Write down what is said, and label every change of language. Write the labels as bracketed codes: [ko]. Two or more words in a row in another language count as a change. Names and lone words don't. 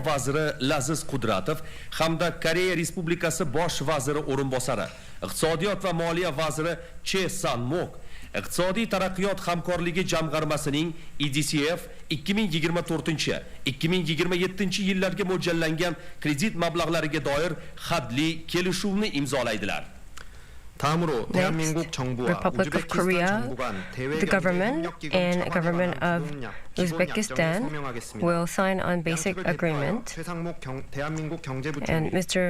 [uz] vaziri Laziz Qudratov hamda Koreya Respublikasi bosh vaziri o'rinbosari, iqtisodiyot va moliya vaziri Che San-mok iqtisodiy taraqqiyot hamkorligi jamg'armasining EDCF 2024-2027 yillarga mo'ljallangan kredit mablag'lariga doir hadli kelishuvni imzolaydilar. [en] Next, Republic of Korea, the government and government of Uzbekistan will sign on basic agreement. And Mr.